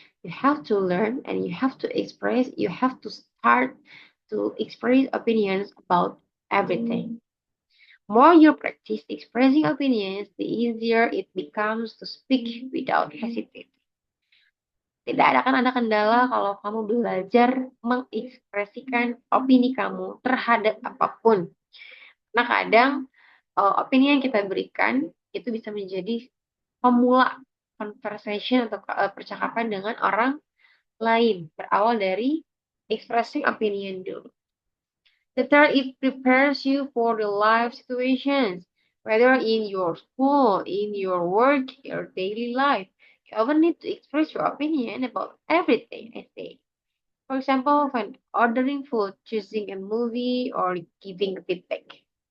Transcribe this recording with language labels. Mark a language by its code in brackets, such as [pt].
[en] You have to learn and you have to express. You have to start to express opinions about everything. More you practice expressing opinions, the easier it becomes to speak without hesitation. [id] Tidak akan ada kendala kalau kamu belajar mengekspresikan opini kamu terhadap apapun. Nah, kadang opini yang kita berikan itu bisa menjadi pemula conversation atau percakapan dengan orang lain. Berawal dari [en] expressing opinion [id] dulu. [en] The third, it prepares you for the life situations, whether in your school, in your work, your daily life. You often need to express your opinion about everything, I say. For example, when ordering food, choosing a movie, or giving feedback.